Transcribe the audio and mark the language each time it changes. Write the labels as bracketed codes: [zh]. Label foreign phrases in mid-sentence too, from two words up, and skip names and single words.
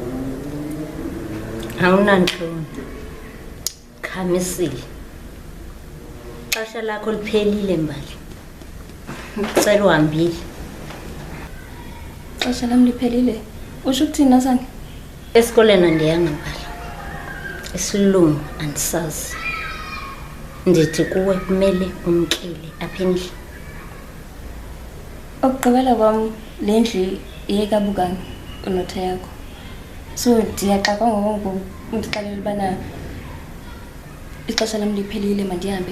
[xh] Awunantloni. Khamisile. Xesha lakho liphelile Mbali. [zu] Ngicela uhambile. [xh] Xesha lam liphelile. Usho ukuthini Sani? Esikoleni andiyanga Mbali. Isilungu andisazi. Ndithi kuwe kumele umkele apha endlini. Okugqibela kwam le ndlu iyekabukanga unotha yakho. So ndiyaxakwa ngoku undixelela ubana ixesha lam liphelile mandihambe.